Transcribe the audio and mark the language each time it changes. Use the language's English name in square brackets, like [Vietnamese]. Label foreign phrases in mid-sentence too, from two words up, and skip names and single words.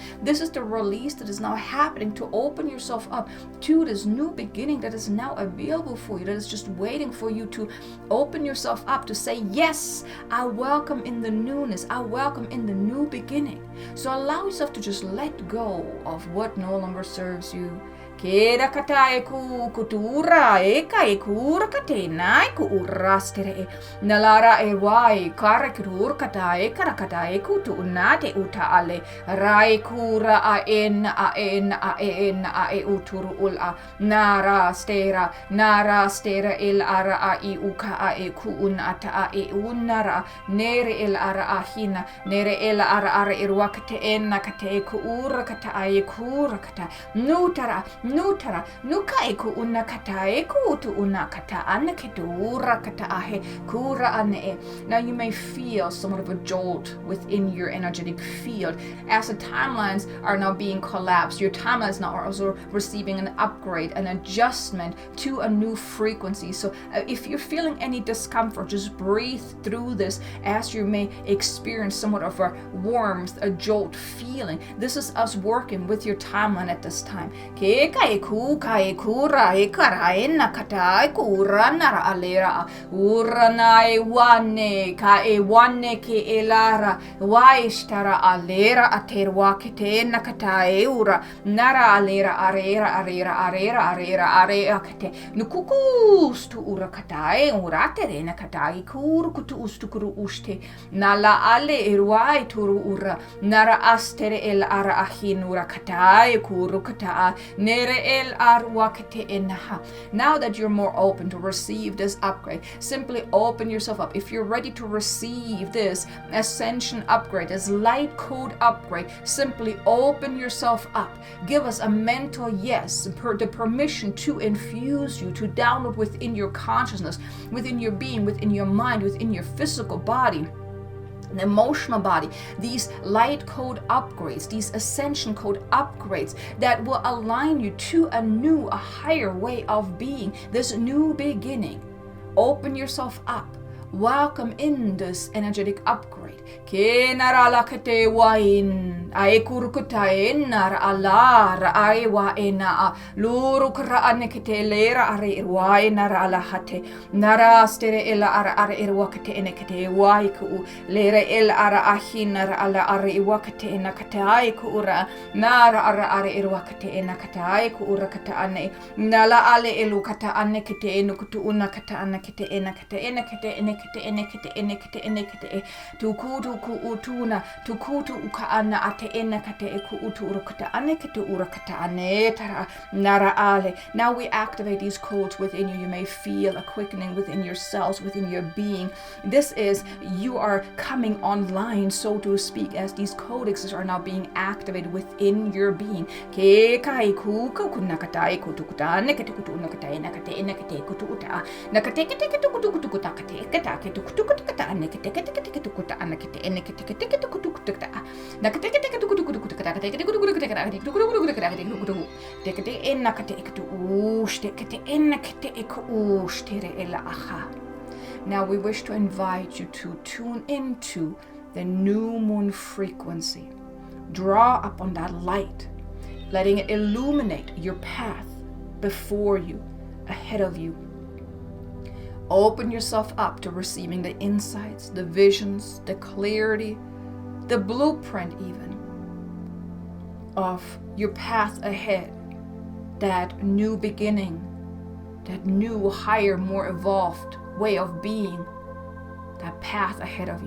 [English] This is the release that is now happening to open yourself up to this new beginning that is now available for you, that is just waiting for you to open yourself up, to say, yes, I welcome in the newness, I welcome in the new beginning. So allow yourself to just let go of what no longer serves you. Kera katae ku kutura eka e kura kate nai ku urastere nalara e wai kara kur katae kara katae ku tu unate uta ale rai kura a en a e uturu ula nara stera il ara a I uka a e ku unata a e unara nere il ara a hina nere il ara irwakate enna kate ku ura kata a e kura kata nutara nukai ku una katae ku tu una kata ana ketura kata ahe kura ane. Now you may feel somewhat of a jolt within your energetic field as the timelines are now being collapsed. Your timelines now are also receiving an upgrade, an adjustment to a new frequency. So if you're feeling any discomfort, just breathe through this as you may experience somewhat of a warmth, a jolt feeling. This is us working with your timeline at this time. Kai kura e kara e nakata e kura nara alera urana e wane ka e wane ke e lara waistara alera aterwa kete nakata e ura nara alera arera kete nukukus tu ura kata e ura tere nakata e kuru kutu ustukuru uste nala ale erwai turu ura nara astere el ara ahinura kata e kuru kata nere el arwakete enaha. Now that you're more open to receive this upgrade, simply open yourself up. If you're ready to receive this ascension upgrade, this light code upgrade, simply open yourself up. Give us a mental yes, the permission to infuse you, to download within your consciousness, within your being, within your mind, within your physical body, the emotional body, these light code upgrades, these ascension code upgrades that will align you to a higher way of being, this new beginning. Open yourself up. Welcome in this energetic upgrade. Ke narala kete wain ai kurkuta enar alar ai wa ena luru kra anekete lera are irwai narala hate nara stere ela ara irwakete enekete wai ku lera el ara ahinar ala are irwakete enakate ai ku ura nara ara irwakete enakate ai ku ura kata ane nala ale elu kata anekete enukutu unakata anekete enakete enekete tukutu ku utuna tukutu ukaana ate ena kate eku utu urukata ane kate urakata ane tara nara ale. Now we activate these codes within you. You may feel a quickening within your cells, within your being. This is, you are coming online, so to speak, as these codexes are now being activated within your being. Ke kai ku ku nakatai ku tukuta nekate ku nakatai nakate nakate ku tukuta nakate kate ku tukuta kate kate ku tukuta nakate kate ku tukuta nakate nakate kate ku tukuta nakate kate ku tukuta kate kate ku tukuta kate ku tukuta kate nakate ku ushte kate nakate ku ushtere ela aha. Now we wish to invite you to tune into the new moon frequency. Draw upon that light, letting it illuminate your path before you, ahead of you. Open yourself up to receiving the insights, the visions, the clarity, the blueprint even of your path ahead, that new beginning, that new, higher, more evolved way of being, that path ahead of you.